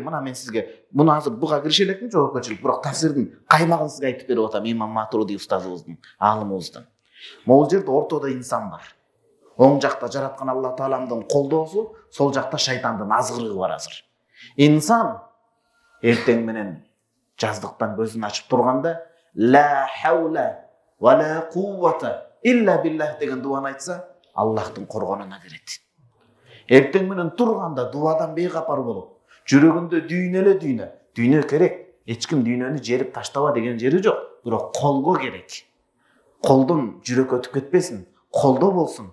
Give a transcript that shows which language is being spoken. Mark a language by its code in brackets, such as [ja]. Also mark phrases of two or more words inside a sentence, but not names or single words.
[ky] Мына мен сизге муну азыр буга кирише элекмин, жоопкерчилик, бирок тафсирдин каймагын сизге айтып берип атам, Имам Матуриди устазыбыздын, аалымыбыздын. Могул жерде ортодо инсан бар. Оң жакта жараткан Алла Тааламдын колдоосу, сол жакта шайтандын азгырыгы бар азыр. Инсан эртең менен жаздыктан көзүн ачып турганда [ar] لا حول ولا قوة إلا بالله [ky] деген дуаны айтса, Аллахтын коргонуна кирет. Эртең менен турганда дубадан бейкапар болуп, жүрөгүндө дүйнө эле дүйнө. Дүйнө керек. Эч ким дүйнөнү жерип таштаба деген жери жок. Бирок колго керек. Колдон жүрөк өтүп кетпесин, колдо болсун.